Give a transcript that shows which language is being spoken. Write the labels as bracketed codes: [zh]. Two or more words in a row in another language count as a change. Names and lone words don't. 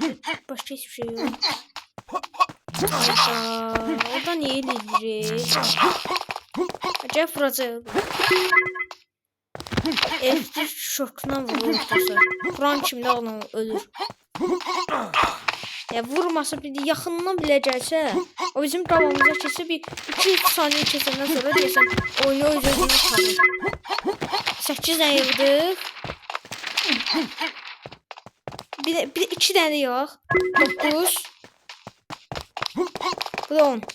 [tr] Başka hiçbir şey yok. Orada niye ileri? Acayip vuracak. Elektrik şokundan vurur dostlar. [az] Vuran kimdə olan ölür. Ya vurmasa bir yaxından [tr] bile gelse, [az] o bizim qabağımıza keçsə bir 2-3 saniye keçəndən sonra deyəsən oyunu öz-özünə çıxarır. 8 dənə yığdıq. Bir de 2 dənə yox. 9. Bu da 10.